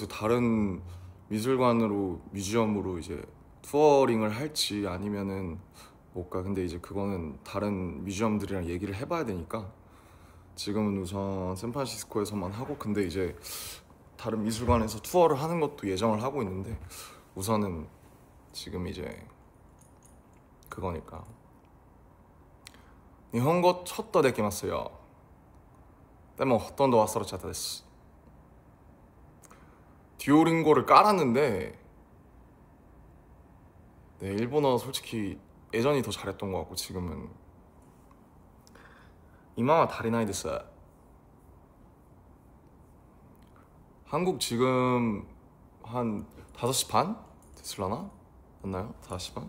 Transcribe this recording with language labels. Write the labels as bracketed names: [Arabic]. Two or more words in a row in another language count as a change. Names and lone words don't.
[Korean] 다른 뮤지엄으로 이제 투어링을 할지 아니면은 못 가. 근데 이제 그거는 다른 뮤지엄들이랑 얘기를 해봐야 되니까 지금은 우선 샌프란시스코에서만 하고 근데 이제 다른 미술관에서 투어를 하는 것도 예정을 하고 있는데 우선은 지금 이제 그거니까. [Japanese] 日本語ちょっとできますよ。でもほとんど忘れちゃったです。 [Korean] 듀오링고를 깔았는데 네, 일본어 솔직히 예전이 더 잘했던 것 같고 지금은 [Japanese] 今は足りない [Korean] 됐어요. 한국 지금 한 5시 반? 됐을라나? 맞나요? 40만?